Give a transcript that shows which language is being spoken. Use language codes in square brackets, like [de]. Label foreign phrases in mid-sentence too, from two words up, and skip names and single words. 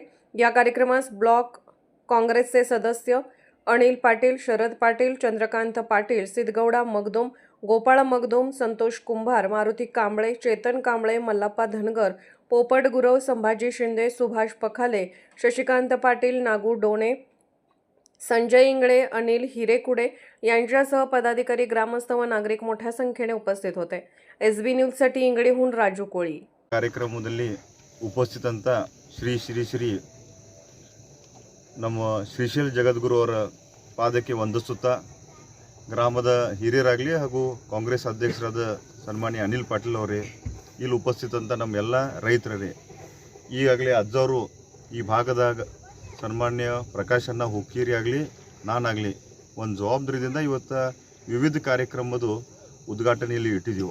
[mr] या कार्यक्रमास ब्लॉक काँग्रेसचे सदस्य अनिल पाटील, शरद पाटील, चंद्रकांत पाटील, सिद्धगौडा मगदुम, गोपाळ मगदुम, संतोष कुंभार, मारुती कांबळे, चेतन कांबळे, मल्लाप्पा धनगर, पोपट गुरव, संभाजी शिंदे, सुभाष पखाले, शशिकांत पाटील, नागू डोणे, संजय इंगळे, अनिल हिरेकुडे यांच्यासह पदाधिकारी, ग्रामस्थ व नागरिक मोठ्या संख्येने उपस्थित होते. SB न्यूजसाठी इंगळीहून राजू कोळी. [kn] ಕಾರ್ಯಕ್ರಮದಲ್ಲಿ ಉಪಸ್ಥಿತಂತ ಶ್ರೀ ನಮ್ಮ ಶ್ರೀಶೈಲ್ ಜಗದ್ಗುರು ಅವರ ಪಾದಕ್ಕೆ ವಂದಿಸುತ್ತಾ ಗ್ರಾಮದ ಹಿರಿಯರಾಗಲಿ ಹಾಗೂ ಕಾಂಗ್ರೆಸ್ ಅಧ್ಯಕ್ಷರಾದ ಸನ್ಮಾನ್ಯ ಅನಿಲ್ ಪಾಟೀಲ್ ಅವರೇ, ಇಲ್ಲಿ ಉಪಸ್ಥಿತಂತ ನಮ್ಮೆಲ್ಲ ರೈತರೇ, ಈಗಾಗಲೇ ಅಜ್ಜವರು ಈ ಭಾಗದಾಗ ಸನ್ಮಾನ್ಯ ಪ್ರಕಾಶ್ ಅಣ್ಣ ಹುಕ್ಕೇರಿ ಆಗಲಿ ನಾನಾಗಲಿ ಒಂದು ಜವಾಬ್ದಾರಿಯಿಂದ ಇವತ್ತು ವಿವಿಧ ಕಾರ್ಯಕ್ರಮದ ಉದ್ಘಾಟನೆಯಲ್ಲಿ ಇಟ್ಟಿದ್ದೆವು.